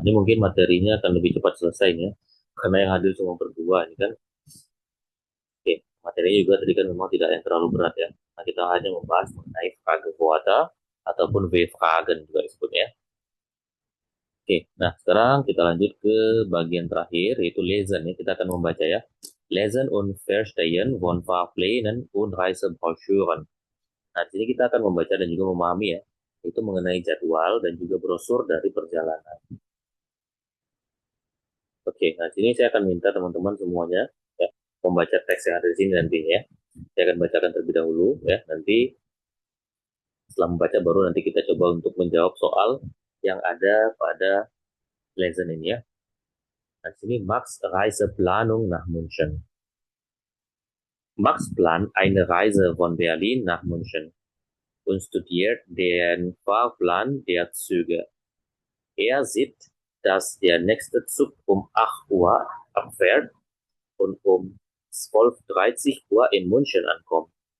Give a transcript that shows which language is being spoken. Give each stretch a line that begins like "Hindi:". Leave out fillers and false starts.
Indonesian: Ini mungkin materinya akan lebih cepat selesai, ya. Karena yang hadir cuma berdua ini kan. Oke, materinya juga tadi kan memang tidak yang terlalu berat, ya. Nah, kita hanya membahas mengenai Fragevoata ataupun W-Fragen juga disebutnya. Oke, nah sekarang kita lanjut ke bagian terakhir yaitu Lesen, ya. Kita akan membaca, ya.
German: Lesen und Verstehen von Fahrplänen und Reisebroschüren.
Indonesian: Nah, di sini kita akan membaca dan juga memahami, ya, itu mengenai jadwal dan juga brosur dari perjalanan. Oke, nah di sini saya akan minta teman-teman semuanya, ya, membaca teks yang ada di sini nantinya, ya. Saya akan bacakan terlebih dahulu, ya. Nanti setelah membaca baru nanti kita coba untuk menjawab soal yang ada pada lesson ini, ya. Nah, di sini
German: Max Reiseplanung nach München. Max plant eine Reise von Berlin nach München und studiert den Fahrplan der Züge. Er sieht, dass der nächste Zug um 8 Uhr abfährt und um 12:30 Uhr in München ankommt.